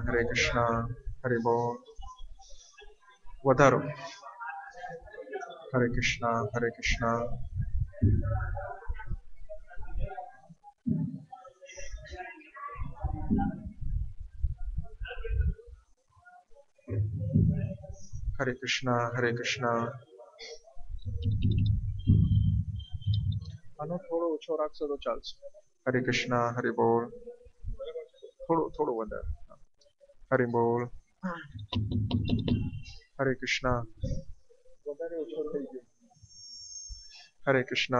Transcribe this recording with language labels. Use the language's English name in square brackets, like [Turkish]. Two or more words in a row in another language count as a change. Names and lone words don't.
[Sanskrit] हरे कृष्ण, [Bangla] হরে বোল, [Sanskrit] Vadaro, हरे कृष्ण, हरे कृष्ण, हरे कृष्ण, हरे कृष्ण. [Gujarati] આનો થોડો ઓછો રાખશો તો ચાલશે. [Sanskrit] हरे कृष्ण, [Bangla] হরে বোল. [Gujarati] થોડો વધારે. [Bangla] হরে বোল. [Sanskrit] हरे कृष्ण. [Gujarati] વધારે ઓછો થઈ ગયો. [Sanskrit] हरे कृष्ण.